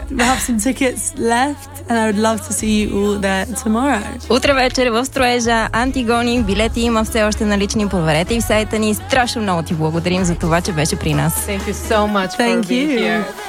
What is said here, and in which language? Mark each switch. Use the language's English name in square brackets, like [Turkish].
[English] We have some tickets left and I would love to see you all there tomorrow. [Bulgarian] Утре вечер в Строежа, Антигони. Билети има все още налични. Поверете и в сайта ни. Страшно много ти благодарим за това, че беше при нас. [English] Thank you so much for being here.